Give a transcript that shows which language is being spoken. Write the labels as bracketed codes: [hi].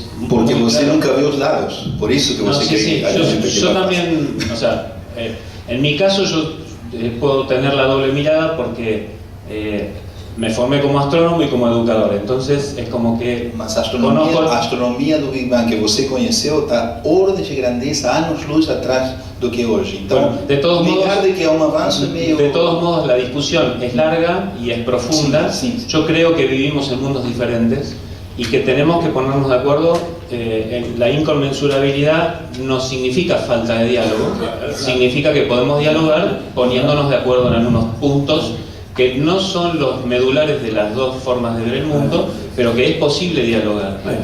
[pt] Porque você nunca vê os lados, por isso que você [es] sí, yo también, o sea, en mi caso yo puedo tener la doble mirada porque me formé como astrónomo y como educador, entonces es como que [pt] Mas a astronomia do Big Bang que você conheceu está ordens de grandeza, anos-luz atrás do que hoje. Então, [es] bueno, de todos modos, [pt] de que é um avanço meio... [es] De todos modos, la discusión es larga y es profunda. Sí. Yo creo que vivimos en mundos diferentes y que tenemos que ponernos de acuerdo. En la inconmensurabilidad no significa falta de diálogo, significa que podemos dialogar poniéndonos de acuerdo en algunos puntos que no son los medulares de las dos formas de ver el mundo, pero que es posible dialogar.